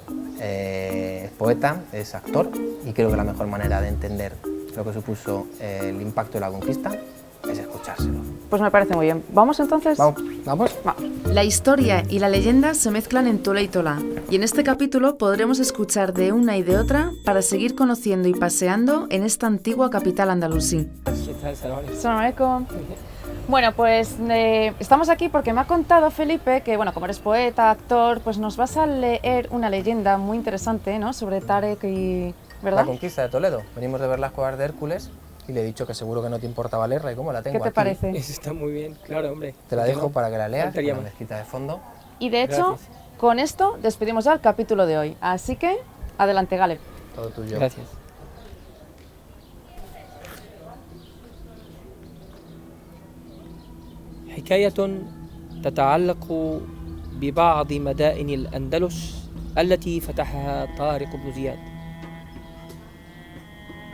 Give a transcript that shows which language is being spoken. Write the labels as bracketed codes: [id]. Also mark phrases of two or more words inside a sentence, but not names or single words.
[es] Es poeta, es actor, y creo que la mejor manera de entender lo que supuso el impacto de la conquista es escuchárselo. Pues me parece muy bien. ¿Vamos entonces? ¿Vamos? La historia y la leyenda se mezclan en Tole y Tola, y en este capítulo podremos escuchar de una y de otra para seguir conociendo y paseando en esta antigua capital andalusí. [ar] السلام عليكم. [es] Bueno, pues estamos aquí porque me ha contado Felipe que, bueno, como eres poeta, actor, pues nos vas a leer una leyenda muy interesante, ¿no?, sobre Tarik y... ¿verdad? La conquista de Toledo. Venimos de ver las Cuevas de Hércules y le he dicho que seguro que no te importaba leerla, y cómo la tengo aquí. ¿Qué te parece? Eso está muy bien, claro, hombre. Te la dejo para que la leas, con Faltaría la más. mezquita de fondo. Y de hecho, Gracias. con esto despedimos ya el capítulo de hoy. Así que, adelante, Galeb. Todo tuyo. Gracias. [ar] حكاية تتعلق ببعض مدائن الأندلس التي فتحها طارق بن زياد.